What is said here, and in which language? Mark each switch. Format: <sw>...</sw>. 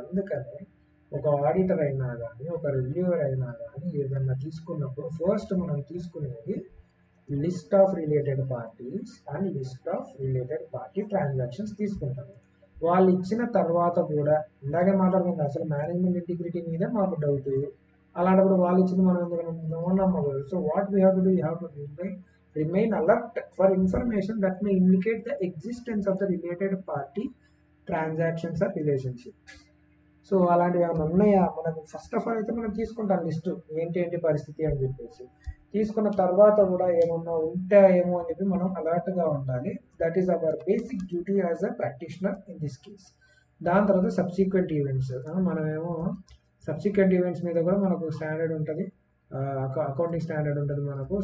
<te>అందుకనే ఒక ఆడిటర్ అయినా కానీ, ఒక రివ్యూవర్ అయినా కానీ ఏదన్నా తీసుకున్నప్పుడు ఫస్ట్ మనం తీసుకునేది list of related parties and list of related party transactions తీసుకుంటాము. వాళ్ళు ఇచ్చిన తర్వాత కూడా ఇందాకే మాట్లాడుకుంటాం, అసలు మేనేజ్మెంట్ ఇంటిగ్రిటీ మీద మాకు డౌట్. అలాంటప్పుడు వాళ్ళు ఇచ్చింది మనం ఎందుకు నమ్మకూడదు.</te> <en>So what we have to do, you have to remain alert for information that may indicate the existence of the related party transactions or relationship.</en> <te>So అలాంటివి ఏమైనా ఉన్నాయా మనకు ఫస్ట్ ఆఫ్ ఆల్ అయితే మనం తీసుకుంటాం లిస్టు ఏంటి పరిస్థితి అని చెప్పేసి. తీసుకున్న తర్వాత కూడా ఏమన్నా ఉంటాయేమో అని చెప్పి మనం అలర్ట్గా ఉండాలి.</te> <en>That is our basic duty as a practitioner in this case.</en> <te>దాని తర్వాత సబ్సిక్వెంట్ ఈవెంట్స్, మనమేమో సబ్సిక్వెంట్ ఈవెంట్స్ మీద కూడా మనకు స్టాండర్డ్ ఉంటుంది, అకౌంటింగ్ స్టాండర్డ్ ఉంటుంది మనకు.</te>